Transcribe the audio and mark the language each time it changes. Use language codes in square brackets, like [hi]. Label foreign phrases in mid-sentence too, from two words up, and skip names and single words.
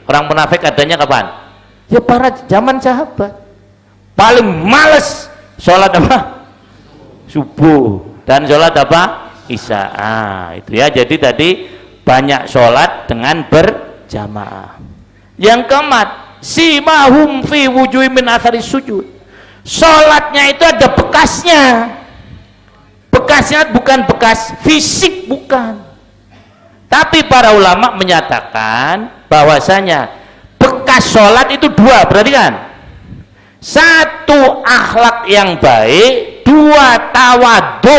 [id] Orang munafik adanya kapan? Ya para zaman sahabat. Paling males sholat apa? Subuh. Dan sholat apa? Isya. Itu ya. Jadi tadi banyak sholat dengan berjamaah. Yang keempat, [ar] سيماهم في وجوههم من أثر السجود. [id] Sholatnya itu ada bekasnya. Bekasnya bukan bekas fisik, bukan. Tapi para ulama menyatakan bahwasanya bekas sholat itu 2, berarti kan? 1 akhlak yang baik, 2 tawadhu.